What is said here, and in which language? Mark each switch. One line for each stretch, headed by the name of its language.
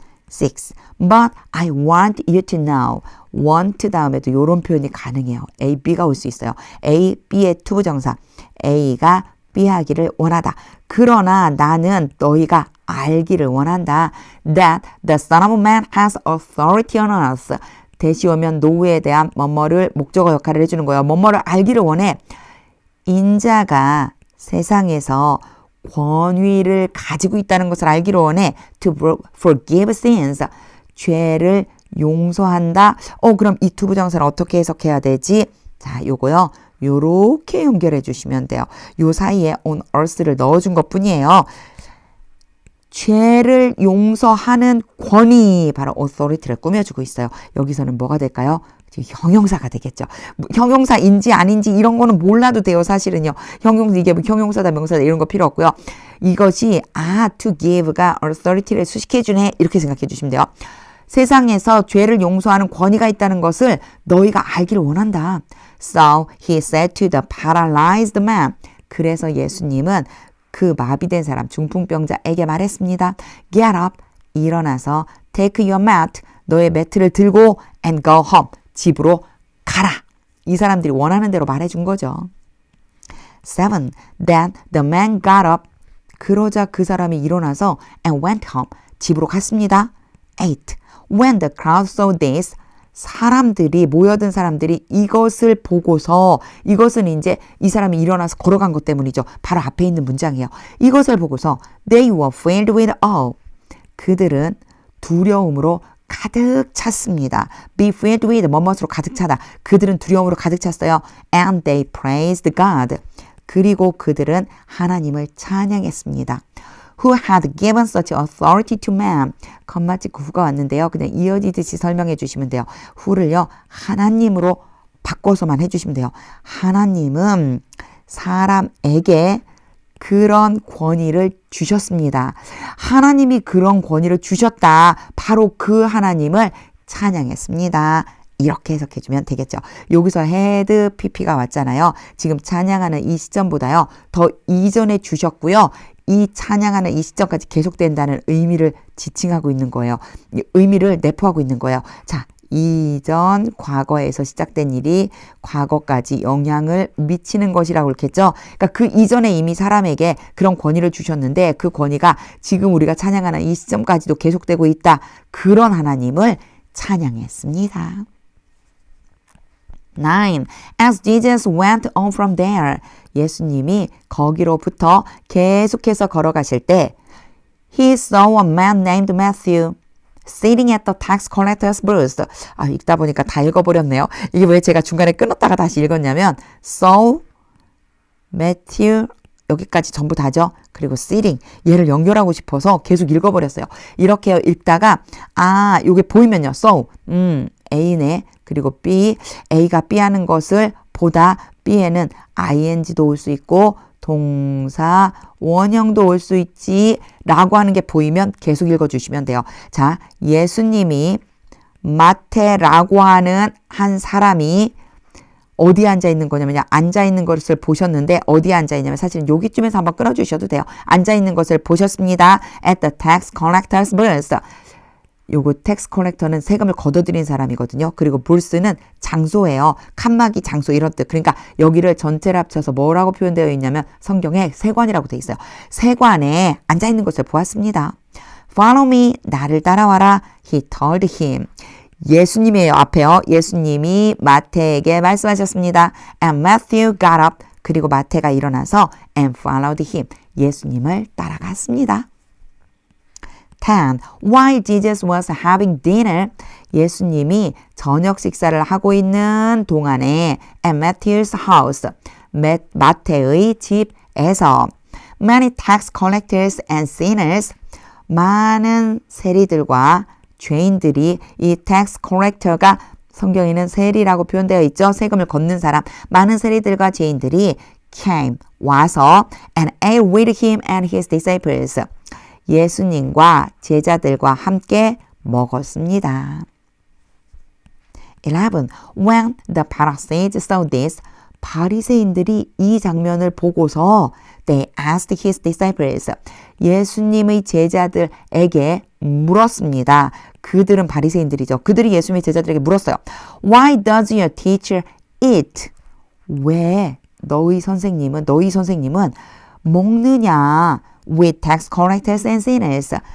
English: 6. But I want you to know.
Korean: want 다음에도 이런 표현이 가능해요. A, B가 올 수 있어요. A, B의 투부정사. A가 B 하기를 원하다. 그러나 나는 너희가 알기를 원한다.
English: That the Son of Man has authority on us.
Korean: 대시 오면 노우에 대한 뭐뭐를 목적어 역할을 해주는 거예요. 뭐뭐를 알기를 원해. 인자가 세상에서 권위를 가지고 있다는 것을 알기를 원해.
English: To forgive sins.
Korean: 죄를 용서한다. 그럼 이 투부정사를 어떻게 해석해야 되지? 자, 요거요. 요렇게 연결해 주시면 돼요. 요 사이에 on earth를 넣어준 것 뿐이에요. 죄를 용서하는 권위, 바로 authority를 꾸며주고 있어요. 여기서는 뭐가 될까요? 형용사가 되겠죠. 형용사인지 아닌지 이런 거는 몰라도 돼요. 사실은요. 이게 형용사다 명사다 이런 거 필요 없고요. 이것이 to give가 authority를 수식해주네 이렇게 생각해 주시면 돼요. 세상에서 죄를 용서하는 권위가 있다는 것을 너희가 알기를 원한다.
English: So he said to the paralyzed man.
Korean: 그래서 예수님은 그 마비된 사람, 중풍병자에게 말했습니다.
English: Get up,
Korean: 일어나서
English: take your mat,
Korean: 너의 매트를 들고
English: and go home,
Korean: 집으로 가라. 이 사람들이 원하는 대로 말해준 거죠.
English: 7. Then the man got up.
Korean: 그러자 그 사람이 일어나서
English: and went home,
Korean: 집으로 갔습니다. 8.
English: When the crowd saw this,
Korean: 사람들이 모여든 사람들이 이것을 보고서, 이것은 이제 이 사람이 일어나서 걸어간 것 때문이죠. 바로 앞에 있는 문장이에요. 이것을 보고서
English: they were filled with awe.
Korean: 그들은 두려움으로 가득 찼습니다. be filled with 뭐뭇으로 가득 차다. 그들은 두려움으로 가득 찼어요.
English: and they praised God.
Korean: 그리고 그들은 하나님을 찬양했습니다.
English: Who had given such authority to man.
Korean: 컴마 찍고 who가 왔는데요. 그냥 이어지듯이 설명해 주시면 돼요. who를요. 하나님으로 바꿔서만 해주시면 돼요. 하나님은 사람에게 그런 권위를 주셨습니다. 하나님이 그런 권위를 주셨다. 바로 그 하나님을 찬양했습니다. 이렇게 해석해주면 되겠죠. 여기서 헤드 PP가 왔잖아요. 지금 찬양하는 이 시점보다요. 더 이전에 주셨고요. 이 찬양하는 이 시점까지 계속된다는 의미를 지칭하고 있는 거예요. 의미를 내포하고 있는 거예요. 자, 이전 과거에서 시작된 일이 과거까지 영향을 미치는 것이라고 그랬겠죠. 그러니까 그 이전에 이미 사람에게 그런 권위를 주셨는데 그 권위가 지금 우리가 찬양하는 이 시점까지도 계속되고 있다. 그런 하나님을 찬양했습니다. 9.
English: As Jesus went on from there.
Korean: 예수님이 거기로부터 계속해서 걸어가실 때
English: He saw a man named Matthew sitting at the tax collector's booth.
Korean: 읽다 보니까 다 읽어버렸네요. 이게 왜 제가 중간에 끊었다가 다시 읽었냐면 saw, Matthew 여기까지 전부 다죠. 그리고 sitting 얘를 연결하고 싶어서 계속 읽어버렸어요. 이렇게 읽다가 요게 보이면요. saw A네. 그리고 B, A가 B 하는 것을 보다 B에는 ing도 올 수 있고 동사, 원형도 올 수 있지 라고 하는 게 보이면 계속 읽어주시면 돼요. 자, 예수님이 마태라고 하는 한 사람이 어디에 앉아 있는 거냐면요. 앉아 있는 것을 보셨는데 어디에 앉아 있냐면 사실은 여기쯤에서 한번 끊어주셔도 돼요. 앉아 있는 것을 보셨습니다.
English: At the tax collector's booth.
Korean: 요거 텍스 컬렉터는 세금을 걷어들인 사람이거든요. 그리고 불스는 장소예요. 칸막이 장소 이런 뜻. 그러니까 여기를 전체를 합쳐서 뭐라고 표현되어 있냐면 성경에 세관이라고 되어 있어요. 세관에 앉아있는 것을 보았습니다.
English: Follow me.
Korean: 나를 따라와라.
English: He told him.
Korean: 예수님이에요. 앞에요. 예수님이 마태에게 말씀하셨습니다.
English: And Matthew got up.
Korean: 그리고 마태가 일어나서
English: and followed him.
Korean: 예수님을 따라갔습니다. 10.
English: While Jesus was having dinner,
Korean: 예수님이 저녁 식사를 하고 있는 동안에
English: at Matthew's house,
Korean: 마태의 집에서
English: many tax collectors and sinners,
Korean: 많은 세리들과 죄인들이 이 tax collector가 성경에는 세리라고 표현되어 있죠. 세금을 걷는 사람, 많은 세리들과 죄인들이
English: came, 와서 and ate with him and his disciples.
Korean: 예수님과 제자들과 함께 먹었습니다. 11.
English: When the Pharisees saw this,
Korean: 바리새인들이 이 장면을 보고서
English: they asked his disciples,
Korean: 예수님의 제자들에게 물었습니다. 그들은 바리새인들이죠. 그들이 예수님의 제자들에게 물었어요.
English: Why does your teacher eat?
Korean: 왜 너희 선생님은 먹느냐?
English: With tax collectors and sinners.